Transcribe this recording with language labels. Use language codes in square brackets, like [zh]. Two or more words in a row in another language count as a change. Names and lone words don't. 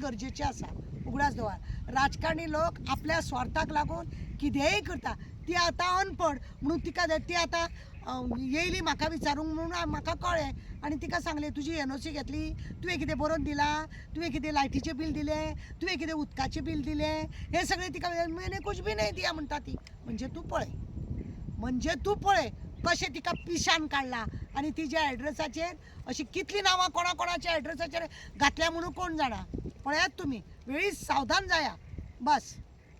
[kok] गरजेची आसा उगडास दवर राजकारणी लोक आपल्या स्वार्थाक लागून कितेंय करता ती आतां अनपड म्हणून तिका ती आतां येयली म्हाका विचारूंक म्हणून म्हाका कळ्ळें आनी तिका सांगलें तुजी एनओसी घेतली तुवें कितें बरोवन दिलां तुवें कितें लायटीचें बील दिलें तुवें कितें उदकाचें बील दिलें हें सगळें तिका [hi] मैंने कुछ भी नहीं दिया [kok] म्हणटा ती म्हणजे तूं पळय कशें तिका पिशान काडला आनी तिच्या एड्रेसाचेर अशीं कितलीं नांवां कोणाच्या एड्रेसाचेर घातल्या म्हणून कोण जाणा पळयात तुमी वेळीच सावधान जाया बस.